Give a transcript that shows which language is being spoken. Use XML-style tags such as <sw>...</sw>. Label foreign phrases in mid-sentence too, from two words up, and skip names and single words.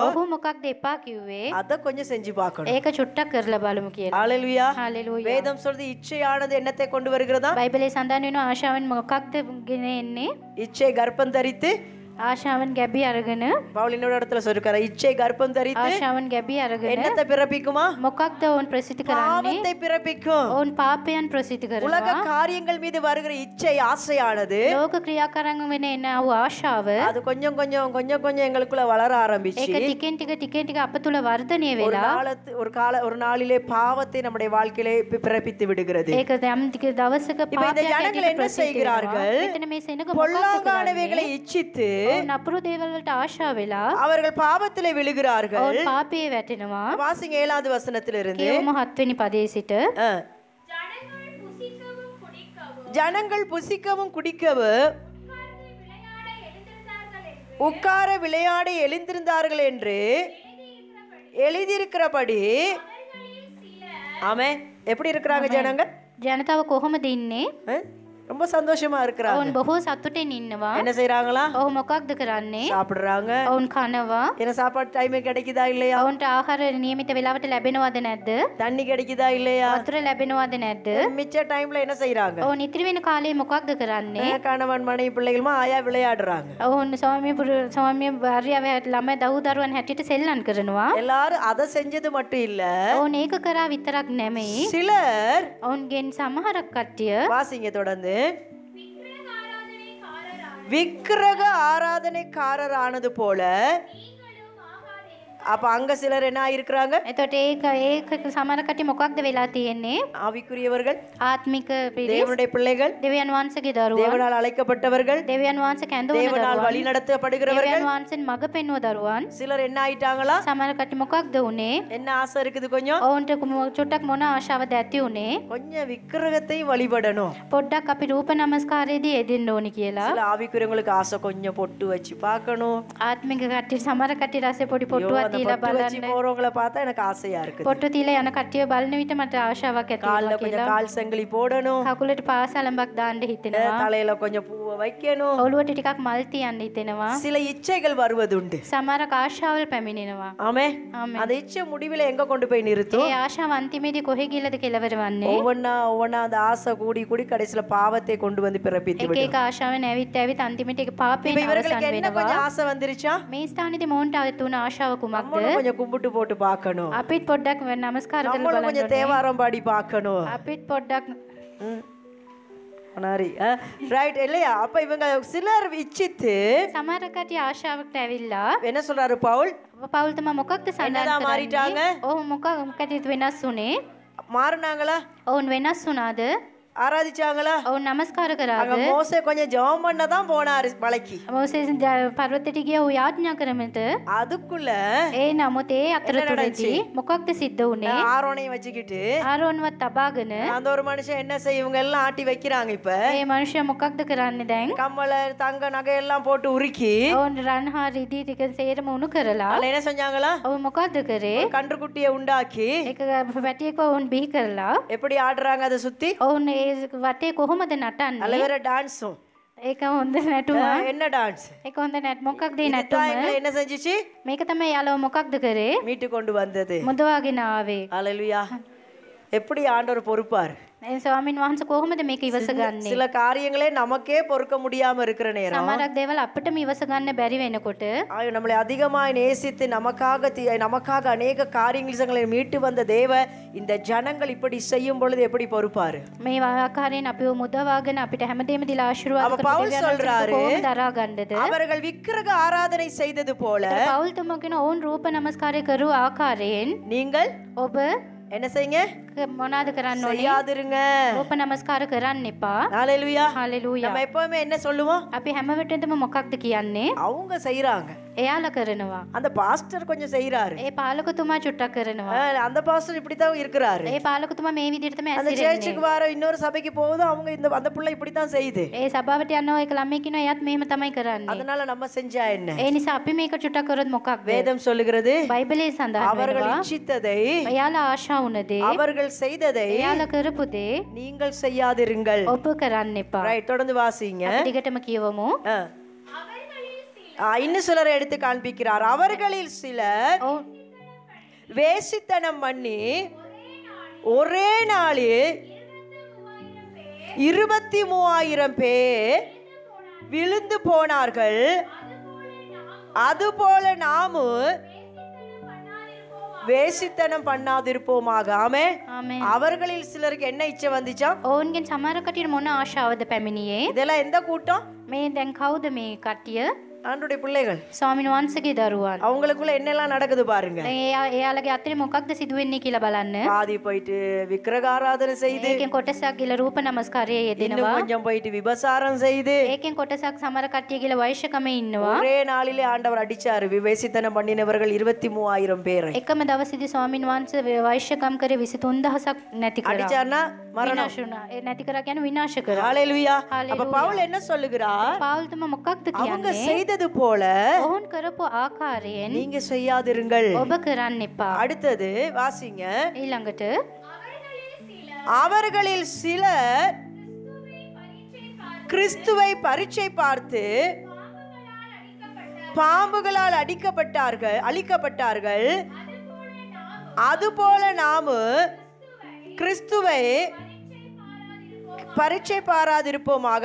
<si>ඔහු මොකක්ද එපා කිව්වේ?</si> <ta>அதை கொஞ்சம் செஞ்சு பார்க்கணும்.</ta> <si>ඒක චුට්ටක් කරලා බලමු කියලා.</si> <ta>ஹalleluya.</ta> <si>හalleluya.</si> <ta>வேதம் சொல்றது இச்சையானது என்னத்தை கொண்டு வருகிறதா?</ta> <si>බයිබලයේ සඳහන් වෙනවා ආශාවෙන් මොකක්ද ගෙන එන්නේ?</si> <ta>இச்சை கர்ப்பம் தரித்து,</ta> <si>ආශාවෙන් ගැබි අරගෙන</si> <ta>பவுல் இன்னொரு இடத்துல சொல்லிருக்காரு, இச்சை கர்ப்பம் தரித்து</ta> <si>ආශාවෙන් ගැබි අරගෙන</si> <ta>என்னத்தை பிறப்பிக்குமா?</ta> <si>මොකක්ද ඔවුන් ප්‍රසිද්ධ කරන්නේ?</si> <ta>பாவத்தை பிறப்பிக்கும்.</ta> <si>ඔවුන් පාපයන් ප්‍රසිද්ධ</si> <ta>உலக</ta> <si>කරනවා.</si> <ta>காரியங்கள் மீது வருகிற இச்சை ஆசையானது</ta> <si>ලෝක ක්‍රියාකාරකම් වෙන එන ආ ආශාව</si> <ta>அது கொஞ்சம் கொஞ்சம் கொஞ்சம் கொஞ்சம் எங்களுக்குள்ள வளர ஆரம்பிச்சு</ta> <si>ඒක ටිකෙන් ටික අප තුල වර්ධනය</si> <ta>ஒரு</ta> <si>වෙලා</si> <ta>ஒரு நாளிலே பாவத்தை நம்முடைய வாழ்க்கையிலே பிறப்பித்து விடுகிறது.</ta> <si>ඒක යම් ටික දවසක</si> <ta>இப்ப இந்த</ta> <si>පාපයක්</si> <ta>ஜனங்கள்</ta> <si>ඇටියට</si> <ta>என்ன</ta> <si>ප්‍රසිද්ධ</si> <ta>செய்கிறார்கள்?</ta> <si>වෙනවා. මෙතන මේ සෙනග මොකක්ද</si> <ta>பொல்லாங்கானவைகளை</ta> <si>කරන්නේ?</si> <ta>இச்சித்து</ta> <si>ඔවුන් නපුරු දේවල් වලට ආශා වෙලා</si> <ta>அவர்கள் பாவத்திலே விழுகிறார்கள்.</ta> <si>ඔවුන් පාපයේ වැටෙනවා.</si> <ta>வாசிங்க 7வது வசனத்திலிருந்து.</ta> <si>කියවමු 7 වෙනි පදයේ සිට.</si> <ta>ஜனங்கள் புசிக்கவும் குடிக்கவும் உட்கார விளையாட எழுந்திருந்தார்கள் என்று எழுதியிருக்கிறபடி. ஆமே. எப்படி இருக்கிறாங்க ஜனங்கள்?</ta> <si>ජනතාව කොහොමද ඉන්නේ?</si> <ta>ரொம்ப சந்தோஷமா இருக்கிறாங்க.</ta> <si>ඔවුන් බොහෝ සතුටින් ඉන්නවා.</si> <ta>என்ன செய்றாங்களா?</ta> <si>ඔවුන් මොකක්ද කරන්නේ?</si> <ta>சாப்பிடுறாங்க.</ta> <si>ඔවුන් කනවා.</si> <ta>என்ன சாப்பாடு டைம் கிடைக்குதா இல்லையா?</ta> <si>ඔවුන්ට ආහාර නියමිත වෙලාවට ලැබෙනවද නැද්ද?</si> <ta>தண்ணி கிடைக்குதா இல்லையா?</ta> <si>වතුර ලැබෙනවද නැද්ද?</si> <ta>மிச்ச டைம்ல என்ன செய்றாங்க?</ta> <si>ඔවුන් ඉතිරි වෙන කාලේ මොකක්ද කරන්නේ?</si> <ta>கணவன் மனைவி பிள்ளைகளுமா ஆயா விளையாடுறாங்க.</ta> <si>ඔවුන් ස්වාමිය භාර්යාව ළමයි දහු දරුවන් හැටියට සෙල්ලම් කරනවා.</si> <ta>எல்லாரும் அதை செஞ்சது மட்டும் இல்ல,</ta> <si>ඔවුන් ඒක කරා විතරක් නෙමෙයි.</si> <ta>சிலர்</ta> <si>ඔවුන්ගෙන් සමහරක් කට්ටිය</si> <ta>வாசிங்க தொடர்ந்து, விக்கிரக ஆராதனைக்காரர் ஆனது போல. அப்ப அங்க சிலர் என்ன ஆயிருக்கிறாங்க?</ta> <si>එතකොට ඒක සමහර කට්ටිය මොකක්ද වෙලා තියෙන්නේ?</si> <ta>ஆவிக்குரியவர்கள்,</ta> <si>ආත්මික පිරිස්,</si> <ta>தேவனுடைய பிள்ளைகள்,</ta> <si>දෙවියන් වහන්සේගේ දරුවෝ,</si> <ta>தேவனால் அழைக்கப்பட்டவர்கள்,</ta> <si>දෙවියන් වහන්සේ කැඳවන</si> <ta>தேவனால்</ta> <si>දරුවන්,</si> <ta>வழி நடத்தப்படுகிறவர்கள்.</ta> <si>දෙවියන් වහන්සේන් මඟ පෙන්වන දරුවන්.</si> <ta>சிலர் என்ன ஆயிட்டாங்களா?</ta> <si>සමහර කට්ටිය මොකක්ද උනේ?</si> <ta>என்ன ஆசை இருக்குது? கொஞ்சம்</ta> <si>ඔවුන්ට චුට්ටක් මොන ආශාවද ඇති උනේ?</si> <ta>கொஞ்சம் விக்கிரகத்தையும் வழிபடணும்.</ta> <si>පොඩ්ඩක් අපි රූප නමස්කාරයේදී යෙදෙන්න ඕනි කියලා.</si> <ta>சில ஆவிக்குரியவங்களுக்கு ஆசை கொஞ்சம் பொட்டு வச்சு பார்க்கணும்.</ta> <si>ආත්මික කට්ටිය සමහර කට්ටිය රසේ පොඩි</si> <ta>ஐயோ,</ta> <si>පොට්ටුවක්</si> <ta>அந்த</ta> <si>දීලා</si> <ta>பொட்டு வச்சு</ta> <si>බලන්න.</si> <ta>போறவங்களை பார்த்தா எனக்கு ஆசையா இருக்குது.</ta> <si>පොට්ටු දීලා යන කට්ටිය බලන විට මට ආශාවක් ඇති</si> <ta>கால்ல</ta> <si>වෙනවා</si> <ta>கொஞ்சம்</ta> <si>කියලා.</si> <ta>கால் சங்கிலி போடணும்.</ta> <si>කකුලට පාසලඹක් දාන්න හිතෙනවා.</si> <ta>தலையில கொஞ்சம் பூவை வைக்கணும்.</ta> <si>ඔළුවට ටිකක් මල් තියන්න හිතෙනවා.</si> <ta>சில இச்சைகள் வருவதுண்டு.</ta> <si>සමහරක් ආශාවල් පැමිණෙනවා.</si> <ta>ஆமே. ஆமென். அந்த இச்சை முடிவில் எங்க கொண்டு போய் நிறுத்தும்?</ta> <si>ඒ ආශාව අන්තිමේදී කොහෙ ගිහලාද කෙලවර වන්නේ?</si> <ta>ஒவ்வொன்னா அந்த ஆசை கூடி கூடி கடைசியில பாவத்தை கொண்டு வந்து பிறப்பித்து</ta> <si>එක</si> <ta>விடும்.</ta> <si>එක ආශාවෙන් ඇවිත් අන්තිමේට ඒක</si> <ta>இப்ப</ta> <si>පාපයෙන්</si> <ta>இவர்களுக்கு</ta> <si>අවසන්</si> <ta>என்ன</ta> <si>වෙනවා.</si> <ta>கொஞ்சம் ஆசை வந்துருச்சா?</ta> <si>මේ ස්ථානයේදී මොවුන්ට තුන ආශාව කුමක්ද?</si> <ta>நம்மளும் கொஞ்சம் கும்பிட்டு போட்டு பார்க்கணும்.</ta> <si>අපිත් පොඩ්ඩක් නමස්කාර කරලා</si> <ta>நம்மளும்</ta> <si>බලන්න</si> <ta>கொஞ்சம்</ta> <si>ඕනේ.</si> <ta>தேவாரம் பாடி பார்க்கணும்.</ta> <si>අපිත් පොඩ්ඩක්</si> <ta>ரைட் இல்லையா? அப்ப இவங்க சிலர் இச்சித்து</ta> <si>සමහර කට්ටිය ආශාවකට ඇවිල්ලා</si> <ta>என்ன சொல்றாரு பவுல்?</ta> <si>පවුල් තමයි මොකක්ද සඳහන්</si> <ta>என்னதான்</ta> <si>කරන්නේ?</si> <ta>மாறிட்டாங்க?</ta> <si>ඔව් මොකක්ද වෙනස් උනේ?</si> <ta>மாறினாங்களா?</ta> <si>ඔවුන් වෙනස් වුණාද?</si> <ta>ஆராதிச்சாங்களா?</ta> <si>ඔවුන් නමස්කාර</si> <ta>அங்க</ta> <si>කරාද?</si> <ta>மோசே கொஞ்சம் ஜெபம் பண்ண தான் போனாரு மலைக்கு.</ta> <si>මොසේස් පර්වතයට ගියා ඌ යාඥා කරමිට.</si> <ta>அதுக்குள்ள</ta> <si>ඒ නමුත් ඒ අතරතුරදී මොකක්ද සිද්ධ වුනේ?</si> <ta>ஆரோனையும் வச்சுக்கிட்டு</ta> <si>ආරෝන්වත් තබාගෙන</si> <ta>அந்த ஒரு மனுஷன் என்ன செய்ய, இவங்க எல்லாம் ஆட்டி வைக்கிறாங்க. இப்ப</ta> <si>ඒ මනුෂ්‍යයා මොකක්ද කරන්නේ දැන්?</si> <ta>கம்மல தங்க நகை எல்லாம் போட்டு உருக்கி</ta> <si>ඔවුන් රන් හා රිදී ටික සේරම උණු කරලා</si> <ta>அதுல என்ன செஞ்சாங்களா?</ta> <si>ඔවුන් මොකක්ද කරේ?</si> <ta>ஒரு கன்றுக்குட்டியை உண்டாக்கி</ta> <si>එක වැටියක ඔවුන් බිහි කරලා</si> <ta>எப்படி ஆடுறாங்க அதை சுத்தி?</ta> <si>ඔවුන් ඒ වටේ කොහොමද</si> <ta>அதுல</ta> <si>නටන්නේ?</si> <ta>வேற டான்ஸும்.</ta> <si>ඒක හොඳ නැටුමක්.</si> <ta>என்ன டான்ஸ்?</ta> <si>ඒක හොඳ නැட் මොකක්ද ඒ</si> <ta>இதுதான்</ta> <si>නැටුම?</si> <ta>எங்களை என்ன செஞ்சுச்சு?</ta> <si>මේක තමයි යාළුවා මොකක්ද කරේ?</si> <ta>மீட்டு கொண்டு வந்தது.</ta> <si>මුදවාගෙන ආවේ.</si> <ta>ஹalleluya. எப்படி ஆண்டவர் பொறுப்பார்?</ta> <si>ස්වාමීන් වහන්සේ කොහොමද මේක ඉවසගන්නේ?</si> <ta>சில காரியங்களே நமக்கே பொறுக்க முடியாம இருக்கிற நேரம்</ta> <si>සමහරක් දේවල් අපිටම ඉවස ගන්න බැරි වෙනකොට</si> <ta>நம்மளை அதிகமாய் நேசித்து நமக்காக அநேக காரியங்களை மீட்டு வந்த தேவ இந்த ஜனங்கள் இப்படி செய்யும் பொழுது எப்படி பொறுப்பாரு?</ta> <si>මේ ආකාරයෙන් අපිව මුදවාගෙන අපිට හැමදේම දීලා ආශිර්වාද</si> <ta>அப்ப பவுல் சொல்றாரு,</ta> <si>කොහොමද දරා ගන්නද?</si> <ta>அவர்கள் விக்கிரக ஆராதனை செய்தது போல</ta> <si>පවුල් තුමගෙන ඔවුන් රූප නමස්කාරය කරු ආකාරයෙන්</si> <ta>நீங்கள்</ta> <si>ඔබ</si> <ta>என்ன செய்யுங்க?</ta> <si>මොනවාද කරන්න ඕනේ?</si> <ta>செய்யாதிருங்க.</ta> <si>රූප නමස්කාර කරන්න එපා.</si> <ta>ஹalleluya.</ta> <si>හalleluya.</si> <ta>நம்ம எப்பவுமே என்ன சொல்லுவோம்?</ta> <si>අපි හැම වෙලෙම මොකක්ද කියන්නේ?</si> <ta>அவங்க செய்றாங்க.</ta> <si>එයාලා කරනවා.</si> <ta>அந்த பாஸ்டர் கொஞ்சம் செய்றாரு.</ta> <si>ඒ පාලකතුමා චුට්ටක් කරනවා.</si> <ta>அந்த பாஸ்டர் இப்படி தான் இருக்கிறாரு.</ta> <si>ඒ පාලකතුමා මේ විදිහට තමයි</si> <ta>அந்த</ta> <si>ඇසිරෙන්නේ.</si> <ta>சர்ச்சுக்கு வர இன்னொரு சபைக்கு போகுது அவங்க அந்த புள்ள இப்படி தான் செய்யுது.</ta> <si>ඒ සභාවට යනවා එක ළමයි කියනවා එයාත් මෙහෙම තමයි කරන්නේ.</si> <ta>அதனால நம்ம செஞ்சா என்ன?</ta> <si>ඒ නිසා අපි මේක චුට්ටක් කරොත් මොකක්ද?</si> <ta>வேதம் சொல்லுகிறது,</ta> <si>බයිබලයේ සඳහන්</si> <ta>அவர்கள்</ta> <si>වෙනවා.</si> <ta>இச்சித்ததை</ta> <si>එයාලා ආශා වුණ දේ,</si> <ta>அவர்கள் செய்ததை</ta> <si>එයාලා කරපු දේ</si> <ta>நீங்கள் செய்யாதிருங்கள்.</ta> <si>ඔබ කරන්න එපා.</si> <ta>ரைட், தொடர்ந்து வாசிங்க.</ta> <si>අපි දිගටම කියවමු.</si> <ta>இன்னும் சிலரை எடுத்து காண்பிக்கிறார். அவர்களில் சிலர்</ta> <si>ඔව්</si> <ta>வேசித்தனம் பண்ணி ஒரே நாளில் 23,000 பேர் விழுந்து போனார்கள். அதுபோல நாமும் வேசித்தனம் பண்ணாதிருப்போமாக. ஆமென்.</ta> <si>ආමේන්.</si> <ta>அவர்களில் சிலருக்கு என்ன இச்சை வந்துச்சா?</ta> <si>ඔවුන්ගෙන් සමහර කටියට මොන ආශාවද පැමිණියේ?</si> <ta>இதெல்லாம் எந்த கூட்டம்?</ta> <si>මේ දැන් කවුද මේ කට්ටිය?</si> <ta>ஆண்டுடைய பிள்ளைகள்.</ta> <si>ස්වාමීන් වහන්සේගේ දරුවන්.</si> <ta>அவங்களுக்குள்ள என்னெல்லாம் நடக்குது பாருங்க.</ta> <si>එයාලගේ අතරේ මොකක්ද සිදුවෙන්නේ කියලා බලන්න.</si> <ta>பாதி போயிட்டு விக்கிரக ஆராதனை செய்து,</ta> <si>ඒකෙන් කොටසක් ගිල රූප නමස්කාරයේ</si> <ta>இன்னும்</ta> <si>යෙදෙනවා.</si> <ta>கொஞ்சம் போயிட்டு விபசாரம் செய்து,</ta> <si>ඒකෙන් කොටසක් සමහර කට්ටිය ගිල වෛශ්‍යකමේ ඉන්නවා.</si> <ta>ஒரே நாளிலே ஆண்டவர் அடிச்சாரு விவேசித்தனம் பண்ணினவர்கள் 23,000 பேரை.</ta> <si>එකම දවසේදී ස්වාමීන් වහන්සේ වෛශ්‍යකම් කරේ 23,000ක් නැති කරා.</si> <ta>அடிச்சார்னா மரணம்.</ta> <si>විනාශ වුණා. ඒ නැති කරා කියන්නේ විනාශ කරා.</si> <ta>ஹalleluya. அப்ப</ta> <si>Hallelujah.</si> <ta>பவுல் என்ன சொல்லுகிறார்?</ta> <si>පාවුල්තුමා මොකක්ද</si> <ta>அவங்க</ta> <si>කියන්නේ?</si> <ta>செய்தது போல</ta> <si>ඔවුන් කරපු ආකාරයෙන්</si> <ta>நீங்க செய்யாதிருங்கள்.</ta> <si>ඔබ කරන්න එපා.</si> <ta>அடுத்தது வாசிங்க.</ta> <si>ඊළඟට</si> <ta>அவர்களில் சிலர் கிறிஸ்துவை பரீட்சை பார்த்து பாம்புகளால் அழிக்கப்பட்டார்கள். அதுபோல நாமும் கிறிஸ்துவை பரீட்சை பாராதிருப்போமாக.</ta>